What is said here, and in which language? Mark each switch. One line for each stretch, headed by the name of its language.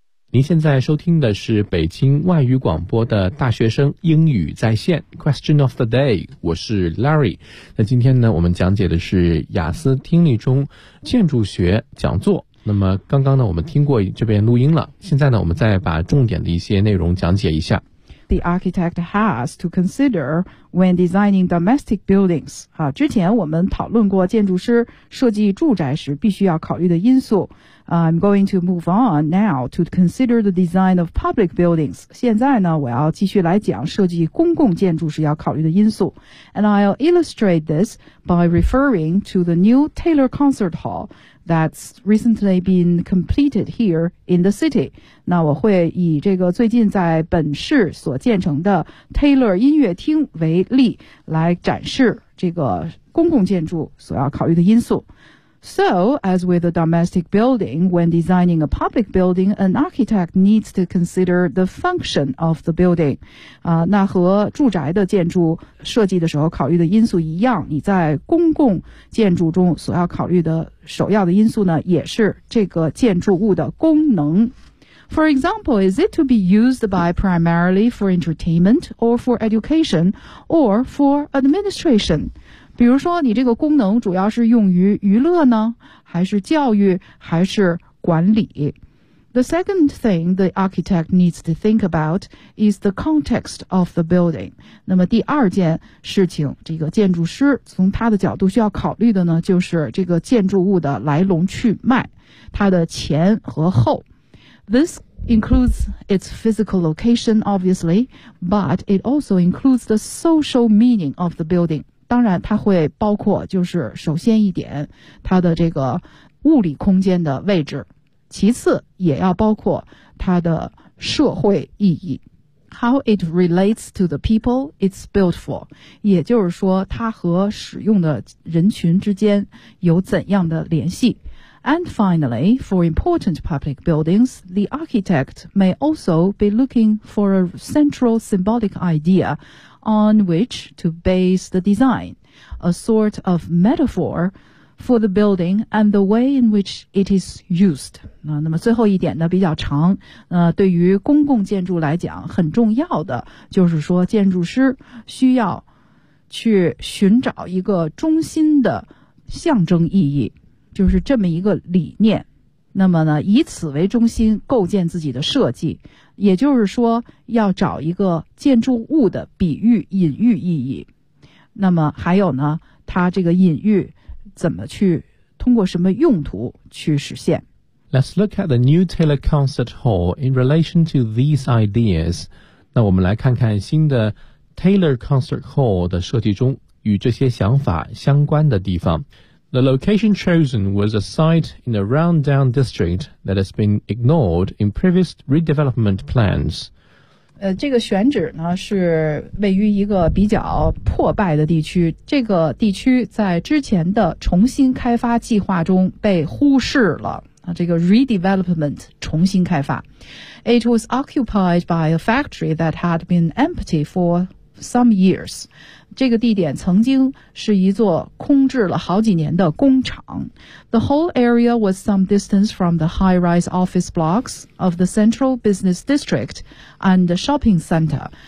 Chinese: 您现在收听的是北京外语广播的大学生英语在线
English: Question of the Day，
Chinese: 我是 Larry。那今天呢，我们讲解的是雅思听力中建筑学讲座。那么刚刚呢，我们听过这边录音了，现在呢，我们再把重点的一些内容讲解一下。
English: The architect has to consider when designing domestic buildings.
Chinese: 好，之前我们讨论过建筑师设计住宅时必须要考虑的因素。
English: I'm going to move on now to consider the design of public buildings.
Chinese: 现在呢，我要继续来讲设计公共建筑时要考虑的因素。
English: And I'll illustrate this by referring to the new Taylor Concert Hall that's recently been completed here in the city.
Chinese: 那我会以这个最近在本市所建成的 Taylor 音乐厅为例来展示这个公共建筑所要考虑的因素。
English: So, as with a domestic building, when designing a public building, an architect needs to consider the function of the building.
Chinese: 那和住宅的建筑设计的时候考虑的因素一样，你在公共建筑中所要考虑的首要的因素呢，也是这个建筑物的功能。
English: For example, is it to be used by primarily for entertainment, or for education, or for administration?
Chinese: 比如说你这个功能主要是用于娱乐呢，还是教育，还是管理。
English: The second thing the architect needs to think about is the context of the building.
Chinese: 那么第二件事情，这个建筑师从他的角度需要考虑的呢，就是这个建筑物的来龙去脉，它的前和后。
English: This includes its physical location, obviously, but it also includes the social meaning of the building.
Chinese: 当然它会包括就是首先一点，它的这个物理空间的位置。其次也要包括它的社会意义。
English: How it relates to the people it's built for.
Chinese: 也就是说它和使用的人群之间有怎样的联系。
English: And finally, for important public buildings, the architect may also be looking for a central symbolic idea on which to base the design, a sort of metaphor for the building and the way in which it is used.
Chinese: 那么最后一点呢比较长，对于公共建筑来讲很重要的就是说建筑师需要去寻找一个中心的象征意义。就是这么一个理念，那么呢以此为中心构建自己的设计，也就是说要找一个建筑物的比喻隐喻意义。那么还有呢它这个隐喻怎么去通过什么用途去实现。
English: Let's look at the new Taylor Concert Hall in relation to these ideas.
Chinese: 那我们来看看新的 Taylor Concert Hall 的设计中与这些想法相关的地方。
English: The location chosen was a site in a rundown district that has been ignored in previous redevelopment plans.
Chinese: 这个选址呢是位于一个比较破败的地区，这个地区在之前的重新开发计划中被忽视了，这个 redevelopment 重新开发。
English: It was occupied by a factory that had been empty for some years.
Chinese: 这个地点曾经是一座空置了好几年的工厂。
English: The whole area was some distance from the high-rise office blocks of the central business district and the shopping center.